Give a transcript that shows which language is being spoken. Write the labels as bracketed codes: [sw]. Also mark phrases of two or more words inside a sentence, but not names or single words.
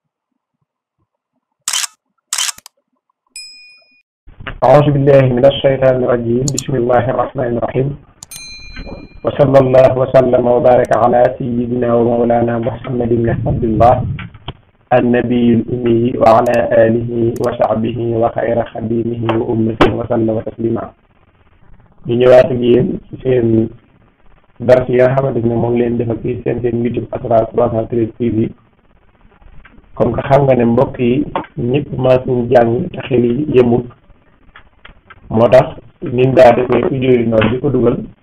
[ar] أعوذ بالله من الشيطان الرجيم بسم الله الرحمن الرحيم وصلى الله وسلم وبارك على سيدنا ومولانا محمد بن عبد الله النبي الأمي وعلى آله وصحبه وخير خديمه وأمته وسلم تسليما [wo] ñu ñëwaat ak yéen ci seen dars yi nga xamante ne moom leen defal ci seen YouTube Asrar 313 TV [fr] comme que [wo] xam nga ne mbokk yi ñëpp maa suñu jàng te xel yi yëmul moo tax niñ daa defee audio yi noonu di ko dugal